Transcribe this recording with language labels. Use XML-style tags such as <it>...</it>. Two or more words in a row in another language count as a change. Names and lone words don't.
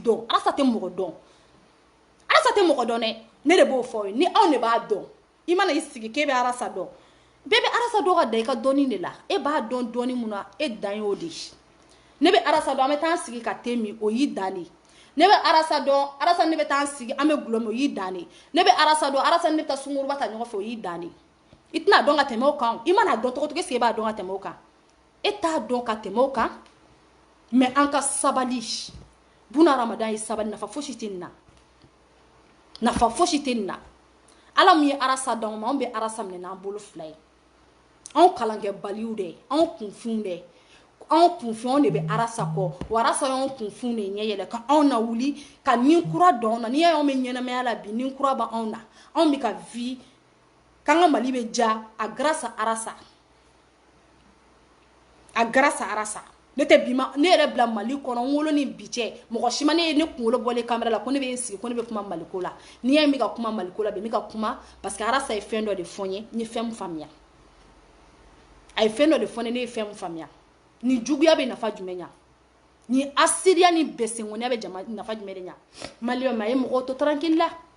<bm>dɔn Arasa tɛ mɔgɔ dɔn Arasa tɛ mɔgɔ dɔn dɛ ne de b'o fɔ ni anw de b'a dɔn i mana i sigi k'e bɛ Arasa dɔn bɛɛ bɛ Arasa dɔn ka da i ka dɔnni de la e b'a dɔn dɔnni mun na e dan y'o de ye ne bɛ Arasa dɔn an bɛ taa an sigi ka thé min o y'i dan de ne bɛ Arasa dɔn Arasa ne bɛ taa an sigi an bɛ gulɔ min o y'i dan de ne bɛ Arasa dɔn Arasa ne bɛ taa sunkuruba ta ɲɔgɔn fɛ o y'i dan de i tɛna dɔn ka tɛmɛ o kan i mana dɔn cogo cogo</bm> <fr>est ce que</fr> <bm>e b'a dɔn ka tɛmɛ o kan e t'a dɔn ka tɛmɛ o kan mais an ka sabali buna hadamaden ye sabali nafa fosi tɛ nin na nafa fosi tɛ nin na Ala min ye Arasa d'anw ma anw bɛ Arasa minɛ n'an bolo fila ye anw kalankɛbaliw dɛ anw kunfinw dɛ anw kunfinw de bɛ Arasa kɔ wa Arasa y'anw kunfinw de ɲɛ yɛlɛ ka anw na wuli ka nin kura dɔn anw na n'i y'a ye anw bɛ ɲɛnamaya la bi nin kura bɛ anw na anw bɛ ka vie k'an ka Mali bɛ ja a</bm> <fr>grâce à</fr> <bm>Arasa a</bm> <fr>grâce à</fr> <bm>Arasa ne tɛ bi ma ne yɛrɛ bila Mali kɔnɔ n wolo ni bi cɛ mɔgɔ si ma ne ye ne kunkolo bɔlen caméra la ko ne bɛ n sigi ko ne bɛ kuma Maliko la n'i y'a ye n bɛ ka kuma Maliko la bi n bɛ ka kuma parce que Arasa ye fɛn dɔ de fɔ n ye n ye fɛn min faamuya a ye fɛn dɔ de fɔ ne ye fɛn min faamuya ni juguya bɛ nafa jumɛn ɲa ni asiriya ni bɛsɛnkɔniya bɛ jama nafa jumɛn de ɲa Maliyɛnw ma a ye mɔgɔw to tranquille la</bm>